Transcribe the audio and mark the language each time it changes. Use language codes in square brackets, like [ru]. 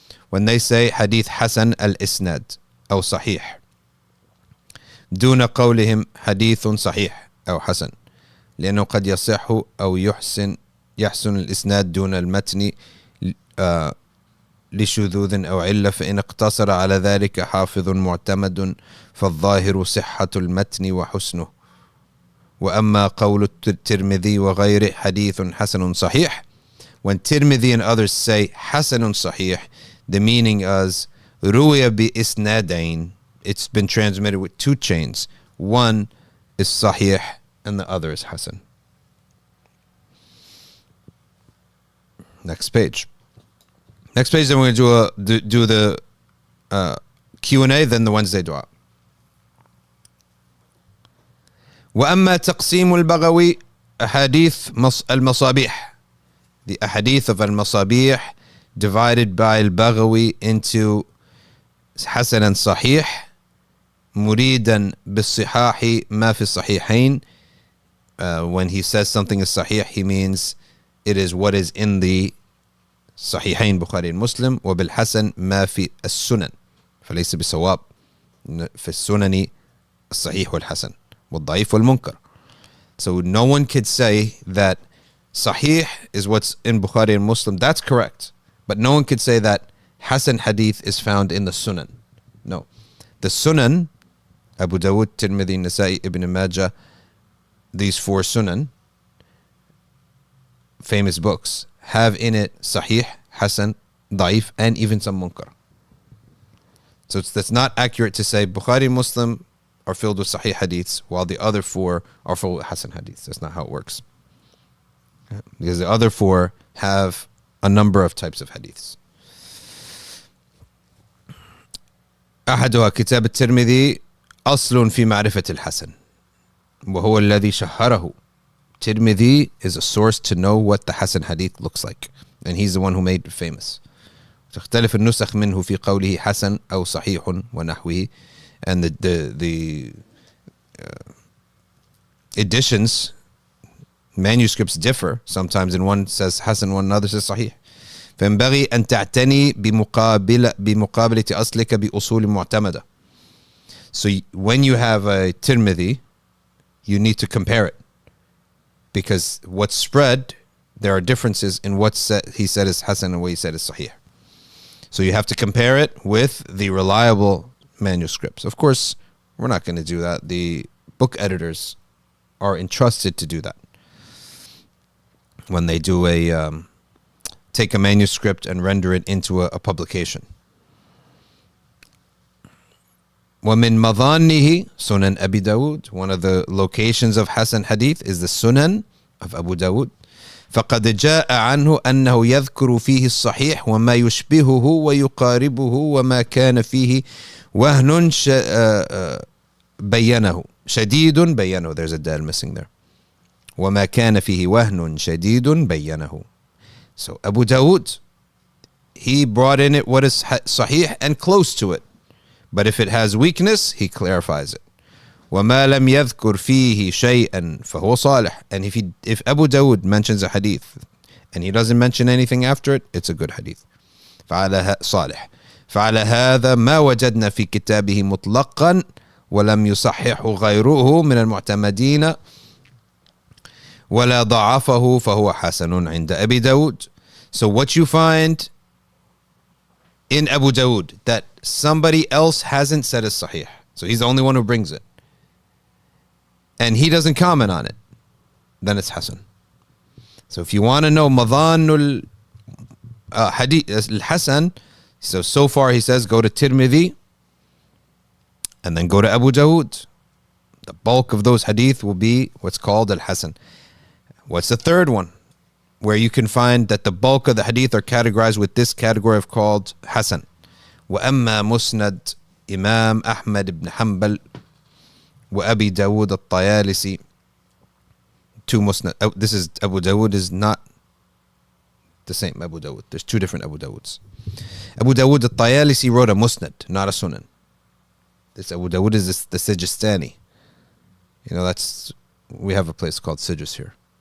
[en] When they say [ar] حديث حسن الإسناد أو صحيح دون قولهم حديث صحيح أو حسن لأنه قد يصح أو يحسن الإسناد دون المتن لشذوذ أو علة فإن اقتصر على ذلك حافظ معتمد فالظاهر صحة المتن وحسنه. وأما قول الترمذي وغيره حديث حسن صحيح, [en] when Tirmidhi and others say حسن صحيح, the meaning is [ar] روي بإسنادين, [en] it's been transmitted with two chains. One is sahih and the other is hasan. Next page. Then we're going to do the Q&A, then the Wednesday dua. [ar] وأما تقسيم البغوي أحاديث المصابيح. [en] The ahadith of al-Masabih divided by al-Baghawi into Hasan and Sahih. [ar] مريدا بالصحاح ما في الصحيحين. [en] When he says something is sahih, he means it is what is in the صحيحين Bukhari and Muslim. [ar] وبالحسن ما في السنن فليس بصواب. في السنن الصحيح والحسن والضعيف والمنكر. [en] So no one could say that sahih is what's in Bukhari and Muslim. That's correct. But no one could say that Hasan hadith is found in the Sunan. No. The Sunan, Abu Dawud, Tirmidhi, Nasa'i, Ibn Majah, these four Sunan, famous books, have in it Sahih, Hasan, Da'if, and even some Munkar. So that's not accurate to say Bukhari and Muslim are filled with Sahih hadiths, while the other four are filled with Hasan hadiths. That's not how it works. Because the other four have a number of types of hadiths. [ar] أحدها كتاب الترمذي أصل في معرفة الحسن وهو الذي شهره. [en] Tirmidhi is a source to know what the Hasan hadith looks like, and he's the one who made it famous. [ar] تختلف النسخ منه في قوله حسن أو صحيح ونحوه, [en] and the editions, manuscripts differ. Sometimes in one says Hasan, one another says Sahih. [ar] فينبغي أن تعتني بمقابلة أصلك بأصول معتمدة. [en] So when you have a Tirmidhi, you need to compare it, because what's spread, there are differences in what he said is Hasan and what he said is Sahih. So you have to compare it with the reliable manuscripts. Of course, we're not going to do that. The book editors are entrusted to do that. When they do take a manuscript and render it into a publication. [ar] وَمِن مَظَانِّهِ [en] Sunan Abi Dawud. One of the locations of Hasan Hadith is the Sunan of Abu Dawud. [ar] فقد جاء عنه أنه يذكر فيه الصحيح وما يشبهه ويقاربه وما كان فيه وهن بينه شديد بينه. [en] There's a dal missing there. [ar] وما كان فيه وهن شديد بينه. [en] So Abu Dawud, he brought in it what is sahih and close to it. But if it has weakness, he clarifies it. [ar] وَمَا لَمْ يَذْكُرْ فِيهِ شَيْئًا فَهُوَ صَالِحٌ. [en] And if Abu Dawud mentions a hadith and he doesn't mention anything after it, it's a good hadith. [ar] صالح. فعلى هذا ما وجدنا في كتابه مطلقا ولم يصحح غيره من المعتمدين ولا ضعفه فهو حسن عند أبي داود. [en] So what you find in Abu Dawud that somebody else hasn't said is sahih. So he's the only one who brings it. And he doesn't comment on it. Then it's Hasan. So if you want to know Madhanul Hadith al-Hasan, so far he says go to Tirmidhi and then go to Abu Dawud. The bulk of those hadith will be what's called al-Hasan. What's the third one? Where you can find that the bulk of the hadith are categorized with this category of called Hasan. [ar] وَأَمَّا مُسْنَدْ Imam Ahmad ibn Hanbal وَأَبِي دَاوُود الطَّيَالِسِي. [en] Two Musnad. This is Abu Dawud is not the same Abu Dawud. There's two different Abu Dawuds. Abu Dawud al-Tayalisi wrote a Musnad, not a Sunan. This Abu Dawud is the Cjiistani. You know, we have a place called Cjist here.